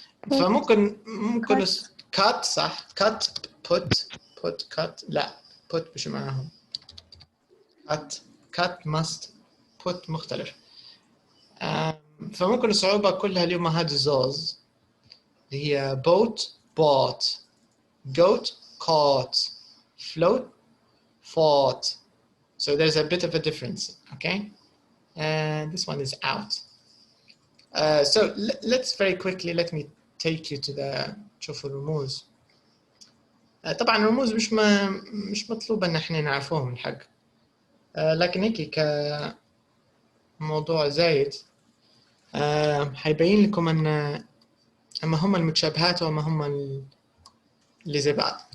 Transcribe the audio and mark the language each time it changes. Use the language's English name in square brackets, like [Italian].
[Arabic] فممكن cut صح. cut put cut لا put مش معاهم. cut must put مختلف. فممكن الصعوبة كلها اليوم هذه الزوز اللي هي boat bought goat caught float fought. [English] So there's a bit of a difference, okay? And this one is out. So let's very quickly, let me take you to the [Arabic] شوفوا الرموز. طبعا الرموز مش مطلوب ان احنا نعرفوهم الحق، لكن هيك كموضوع زايد حيبين لكم ان اما هم المتشابهات وما هم اللي زي بعض.